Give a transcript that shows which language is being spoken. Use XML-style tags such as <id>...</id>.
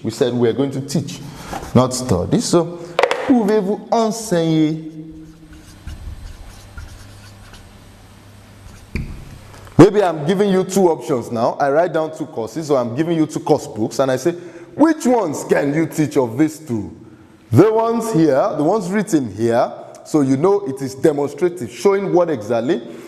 <en>We said we are going to teach, not study.</en> <fr>So, pouvez-vous enseigner?</fr> <en>Maybe I'm giving you two options now. I write down two courses, so I'm giving you two course books, and I say, which ones can you teach of these two? The ones here, the ones written here, so you know it is demonstrative, showing what exactly.</en>